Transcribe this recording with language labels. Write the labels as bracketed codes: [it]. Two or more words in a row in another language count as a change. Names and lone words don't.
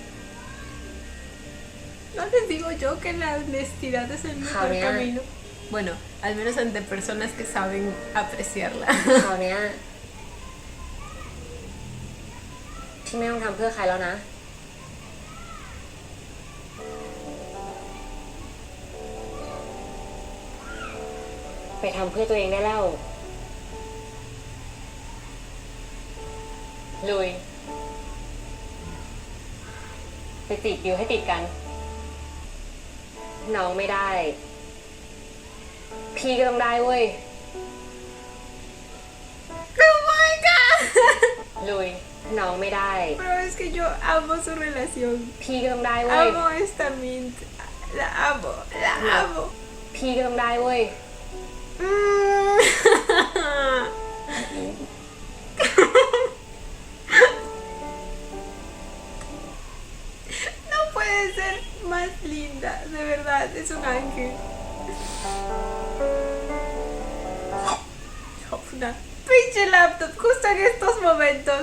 [es] No les digo yo que la honestidad es el mejor Javier. camino. Bueno, al menos ante personas que saben apreciarla. [th] คราวเนี้ยพี่ไม่ต้องทำเพื่อใครแล้วนะ ไปทำเพื่อตัวเองได้แล้ว ลุย ไปติดอยู่ให้ติดกัน น้องไม่ได้ พี่ก็ต้องได้เว้ย [en] ¡Oh my god! [th] ลุย น้องไม่ได้ [es] Pero es que yo amo su relación. [th] พี่ก็ต้องได้เว้ย [es] Amo esta Mint. La amo, la amo. [th] พี่ก็ต้องได้เว้ย [es] No puede ser más linda, de verdad, es un ángel. Una pinche laptop, justo en estos momentos.